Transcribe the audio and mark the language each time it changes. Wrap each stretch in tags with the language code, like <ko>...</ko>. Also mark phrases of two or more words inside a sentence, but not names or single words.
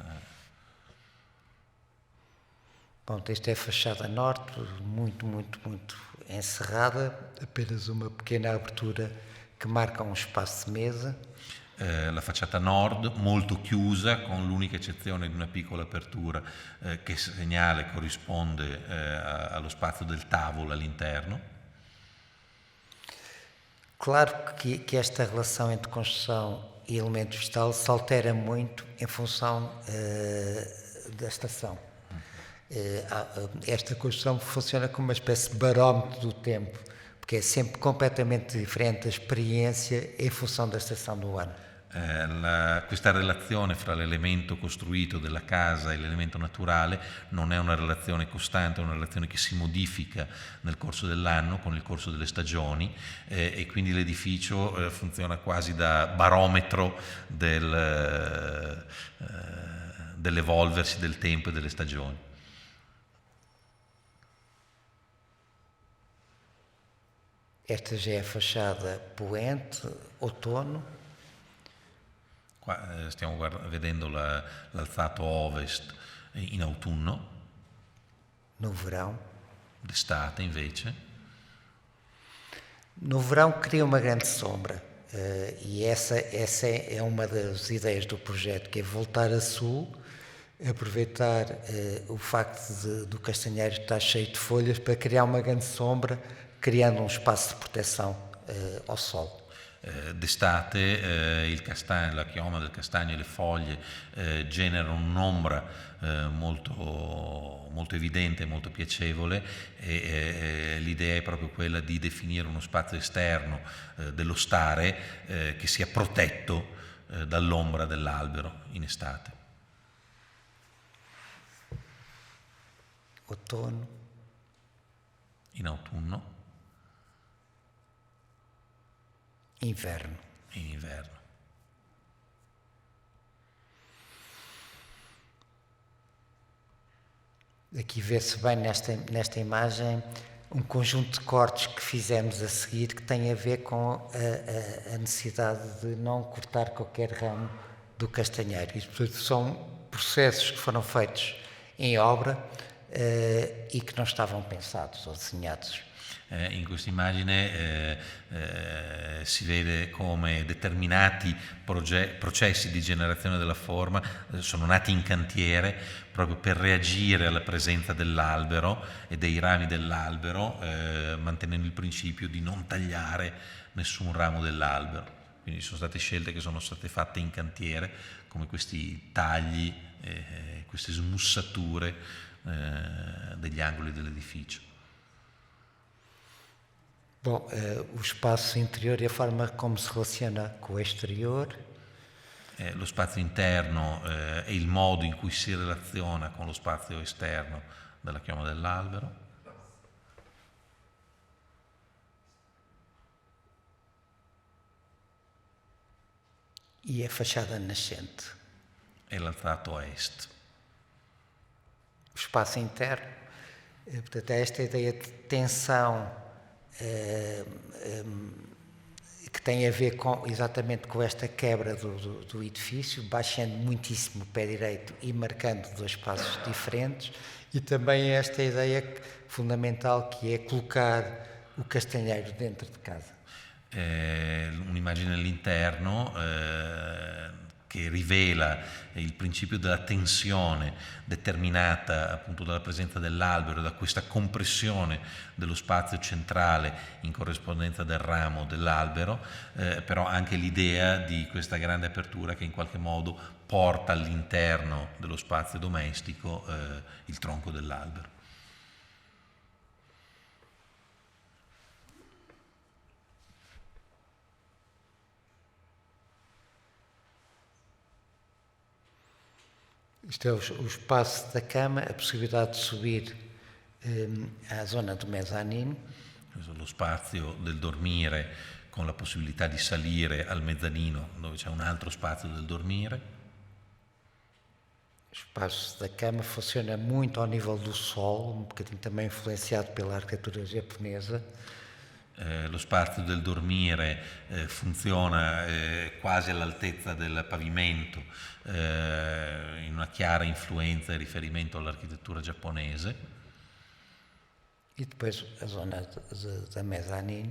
<pt>Bom, esta é a fachada norte, muito encerrada, apenas uma pequena abertura que marca um espaço de mesa.</pt> <it>La facciata nord molto chiusa con l'unica eccezione di una piccola apertura che segnala e corrisponde allo spazio del tavolo all'interno.</it> <pt>Claro que esta relação entre construção e elemento vegetal se altera muito em função da estação. Esta construção funciona como uma espécie de barómetro do tempo, porque é sempre completamente diferente a experiência em função da estação do ano.</pt> <it>Questa relazione fra l'elemento costruito della casa e l'elemento naturale non è una relazione costante, è una relazione che si modifica nel corso dell'anno con il corso delle stagioni e quindi l'edificio funziona quasi da barometro dell'evolversi del tempo e delle stagioni.</it> <pt>Esta já é a fachada poente, outono.</pt> <it>Qua stiamo vedendo l'alzato ovest in autunno.</it> <pt>No verão.</pt> <it>D'estate invece.</it> <pt>No verão cria uma grande sombra e essa é uma das ideias do projeto, que é voltar a sul, aproveitar o facto do castanheiro estar cheio de folhas para criar uma grande sombra, criando um espaço de proteção ao sol.</pt> <it>D'estate la chioma del castagno e le foglie generano un'ombra molto evidente, molto piacevole e l'idea è proprio quella di definire uno spazio esterno dello stare che sia protetto dall'ombra dell'albero in estate.</it> <pt>Outono.</pt> <it>In autunno.</it> <pt>Inverno.</pt> <it>In inverno.</it> <pt>Aqui vê-se bem nesta imagem um conjunto de cortes que fizemos a seguir que tem a ver com a necessidade de não cortar qualquer ramo do castanheiro. Isto, portanto, são processos que foram feitos em obra e que não estavam pensados ou desenhados.</pt> <it>In questa immagine si vede come determinati processi di generazione della forma sono nati in cantiere proprio per reagire alla presenza dell'albero e dei rami dell'albero, mantenendo il principio di non tagliare nessun ramo dell'albero. Quindi sono state scelte che sono state fatte in cantiere, come questi tagli, queste smussature degli angoli dell'edificio.</it> <pt>Bom, o espaço interior e a forma como se relaciona com o exterior.</pt> <it>Lo spazio interno e il modo in cui si relaziona con lo spazio esterno della chioma dell'albero.</it> <pt>E a fachada nascente.</pt> <it>E l'altrato a est.</it> <pt>O espaço interno, portanto, é esta ideia de tensão que tem a ver exatamente com esta quebra do edifício, baixando muitíssimo o pé direito e marcando dois espaços diferentes, e também esta ideia fundamental que é colocar o castanheiro dentro de casa.</pt> <it>Un'immagine all'interno che rivela il principio della tensione determinata appunto dalla presenza dell'albero e da questa compressione dello spazio centrale in corrispondenza del ramo dell'albero, però anche l'idea di questa grande apertura che in qualche modo porta all'interno dello spazio domestico il tronco dell'albero.</it> <pt>Isto é o espaço da cama, a possibilidade de subir à zona do mezzanino.</pt> <it>Lo spazio del dormire con la possibilità di salire al mezzanino dove c'è un altro spazio del dormire.</it> <pt>O espaço da cama funciona muito ao nível do sol, um bocadinho também influenciado pela arquitetura japonesa.</pt> <it>Lo spazio del dormire funziona quasi all'altezza del pavimento, in una chiara influenza e riferimento all'architettura giapponese.</it> <pt>E depois a zona da mezzanino.</pt>